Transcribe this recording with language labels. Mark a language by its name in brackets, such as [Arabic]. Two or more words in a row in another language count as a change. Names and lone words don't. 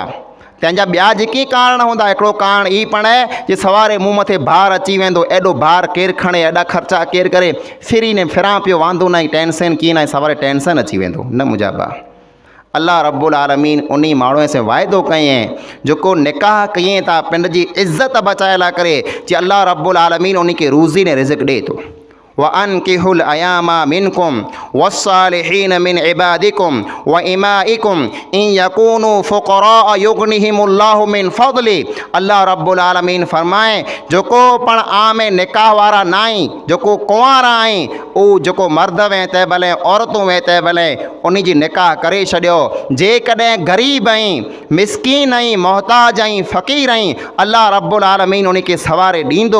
[Sindhi] तंहिंजा ॿिया जेके कारण हूंदा, हिकिड़ो कारण ई पण आहे जे सवारे मूं मथे भार अची वेंदो, एॾो भार केरु खणे, एॾा ख़र्चा केरु करे, फिरी ने फिरां पियो, वांदो न आहे, टेंशन कीअं न आहे, सवारे टेंशन अची वेंदो। न मुंहिंजा भाउ, [Arabic] الله رب العالمين [Sindhi] उन माण्हूअ से वाइदो कयईं जेको निकाह कयईं था पिंड जी इज़त बचाए लाइ करे, जे अल्लाह रब्बुल आलमीन उन खे रोज़ी ने रिज़्क़ ॾिए थो। [Arabic] وأنكحوا الأيامى منكم والصالحين من عبادكم وإمائكم إن يكونوا فقراء يغنهم الله من فضله. الله رب العالمين [Sindhi] फरमाए, जेको पण आमे निकाह वारा न आहीं, जेको कुंवारा आहीं, उहो जेको मर्द वे तंहिं भले औरतूं वे तंहिं भले उन जी निकाह करे छॾियो। जेकॾहिं ग़रीब आहीं, मिसकीन आहीं, मोहताज आहीं, फ़क़ीर आहीं, [Arabic] الله رب العالمين [Sindhi] उन खे सवारे ॾींदो।